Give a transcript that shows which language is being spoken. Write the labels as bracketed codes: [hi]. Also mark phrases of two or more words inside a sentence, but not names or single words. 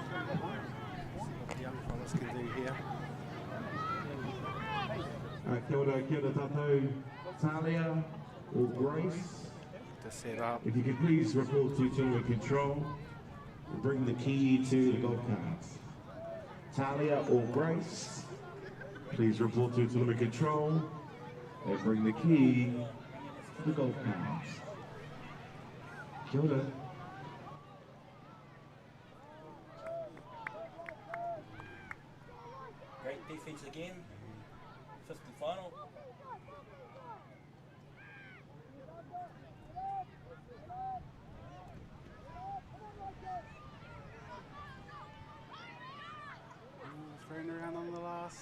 [en] What the young fellas can do here. [mi] Kia ora tātou, Talia or Grace. [en] To set up. If you could please report to team and control. will bring the key to the golf carts. Talia or Grace, please report to tournament control. They bring the key to the golf carts. [mi] Kia ora. [en] Great defense again. 50 final. Thrown around on the last.